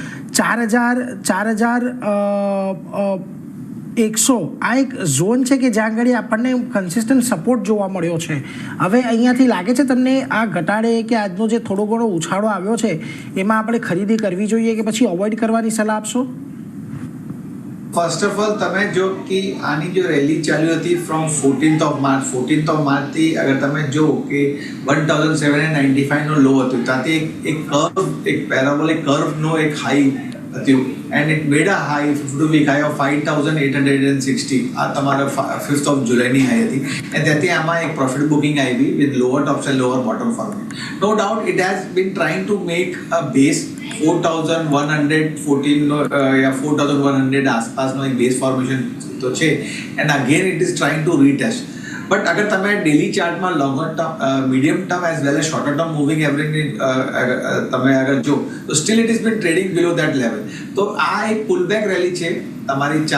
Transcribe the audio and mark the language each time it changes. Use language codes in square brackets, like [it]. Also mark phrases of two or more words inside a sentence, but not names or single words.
[gu] 4100 આ એક ઝોન છે કે જ્યાં આગળ આપણને [en] consistent support [gu] જોવા મળ્યો છે હવે અહીંયાથી લાગે છે તમને આ ઘટાડે કે આજનો જે થોડો ઘણો ઉછાળો આવ્યો છે એમાં આપણે ખરીદી કરવી જોઈએ કે પછી અવોઇડ કરવાની સલાહ આપશો [en] first of all [gu] તમે જો કે આની જો રેલી ચાલી હતી [en] from 14th of March [gu] થી અગર તમે જો કે 1795 નો લો હતો ત્યાંથી એક કર્વ એક [en] parabolic curveનો [gu] એક હાઈ હતું [en] and it made a high 52 week high of 5860 [gu] આ તમારા 5th of July ની હાઈ હતી અને ત્યાંથી આમાં એક [en] profit booking [gu] આવી [en] with lower tops and lower bottom format no doubt it has been trying to make a base [gu] 4114 या 4100 આસપાસનો એક [en] base formation [gu] તો છે [en] and again it is trying to retest but [gu] અગર તમે ડેલી ચાર્ટમાં [en] longer term medium term as well as shorter term moving averageની [gu] તમે અગર જો તો [en] still it is been trading below that level [gu] તો આ એક [en] pullback rally [gu] છે તમારી